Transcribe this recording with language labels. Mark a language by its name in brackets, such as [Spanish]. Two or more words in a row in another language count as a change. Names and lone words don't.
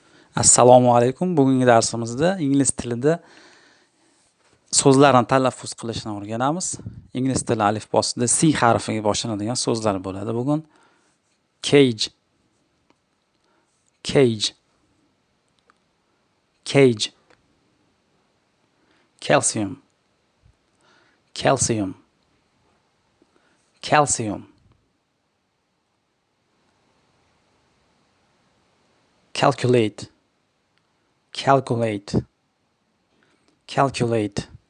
[Uzbek] Assalomu Alaykum. Bugungi darsimizda ingliz tilida so'zlarni talaffuz qilishni o'rganamiz. Ingliz tili alifbosida C harfiga boshlanadigan so'zlar bo'ladi bugun. [English] Cage, cage, cage. Calcium, calcium, calcium. Calculate, calculate, calculate.